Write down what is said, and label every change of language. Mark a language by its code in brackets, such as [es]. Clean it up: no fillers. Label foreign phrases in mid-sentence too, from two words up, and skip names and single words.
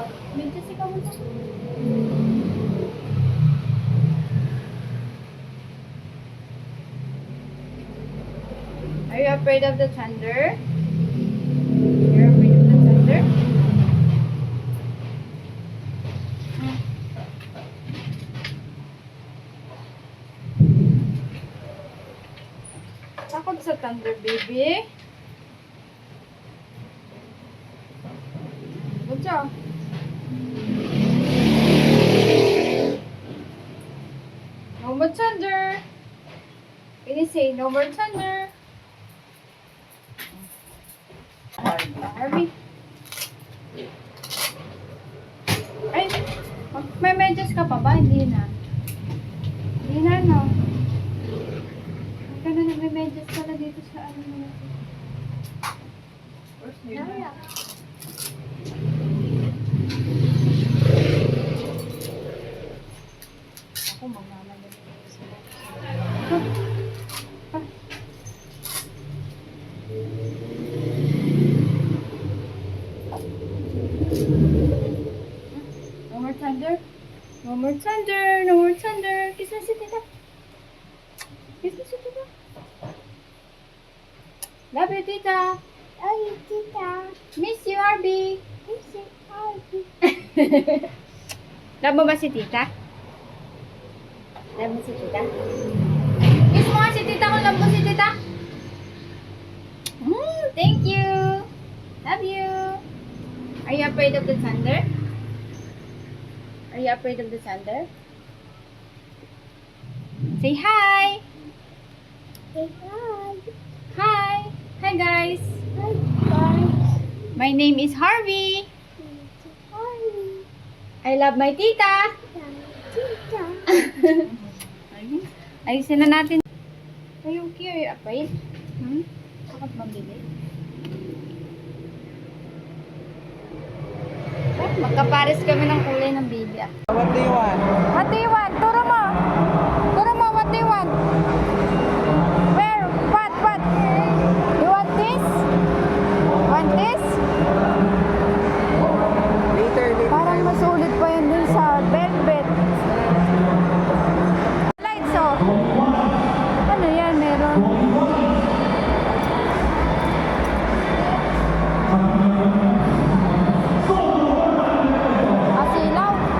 [tl] Medyo sikaw mo to. [en] Are you afraid of the thunder? You're afraid of the thunder? [tl] Takot sa thunder, baby. [en] Good job. No more thunder. Can you say no more thunder? Harvey. [tl] Ay, may medyas ka pa ba? Hindi na. Hindi na, no? Huwag ka na nagme-medyas pala dito sa ano mo. Ako, magmamadali ko sila. [en] No more thunder. No more thunder. No more thunder. [tl] Kiss na si tita. Kiss na si tita. [en] Love you, tita. Love you, tita. Miss you, Arby. Miss you, [tl] Arby. Love mo ba si tita? Love mo si tita? Kiss mo nga si tita kung love mo si tita. [en] Thank you. Love you. Are you afraid of the thunder? Are you afraid of the thunder? Say hi. Say hi. Hi. Hi guys. Hi guys. My name is Harvey. Harvey. I love my tita. Tita. [tl] Ayusin na natin. [en] Are you afraid? [tl] Takot mabili. Magkapares kami ng kulay ng baby. [en] What do you want? What do you want? [tl] Turo mo. Turo mo, [en] what do you want? Where? What? You want this? Want this? Later. [tl] Parang masulit pa yun dun sa velvet. Lights, oh. Ano yan? Meron. Asilaw.